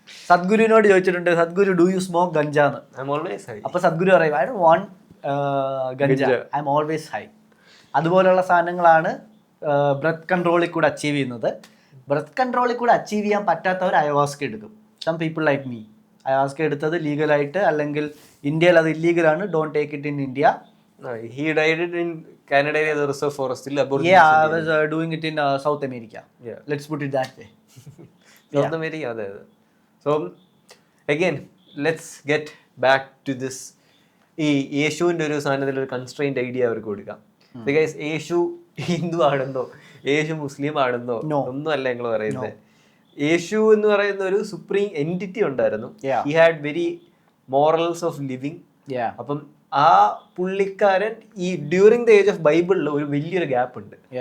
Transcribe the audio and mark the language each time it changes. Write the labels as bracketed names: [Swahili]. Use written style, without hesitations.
[Malayalam] സദ്ഗുരുവിനോട് ചോദിച്ചിട്ടുണ്ട്, [English] Sadhguru do you smoke ഗഞ്ചാന്ന്? [Malayalam] അപ്പൊ സദ്ഗുരു പറയും, [English] I don't want ganja, I am always high. [Malayalam] അതുപോലെയുള്ള സാധനങ്ങളാണ് ബ്രെത്ത് കൺട്രോളിൽ കൂടെ അച്ചീവ് ചെയ്യുന്നത്. ബ്രെത്ത് കൺട്രോളിൽ കൂടെ അച്ചീവ് ചെയ്യാൻ പറ്റാത്തവർ അയവാസ്ക എടുക്കും. [English] some people like me, [Malayalam] അയവാസ്ക എടുത്തത് ലീഗലായിട്ട്, അല്ലെങ്കിൽ ഇന്ത്യയിൽ അത് ഇല്ലീഗലാണ്, [English] Don't take it in India. He died it in Canada area, the reserve forest. Yeah, I was doing it in South America. Yeah. Let's put it that way. South America, yeah. So again, let's get back to this. [Malayalam] ഈ യേശുവിൻ്റെ ഒരു സാധനത്തിൽ ഒരു constrained idea അവർക്ക് കൊടുക്കാം. Because യേശു ഹിന്ദു ആണെന്നോ യേശു മുസ്ലിം ആണെന്നോ ഒന്നും അല്ല ഞങ്ങൾ പറയുന്നത്. യേശു എന്ന് പറയുന്ന ഒരു സുപ്രീം എൻറ്റിറ്റി ഉണ്ടായിരുന്നു. [English] He had very morals of living. [Malayalam] അപ്പം ആ പുള്ളിക്കാരൻ ഈ [English] during the age of [Malayalam] ബൈബിളിൽ ഒരു വലിയൊരു ഗ്യാപ്പ് ഉണ്ട്.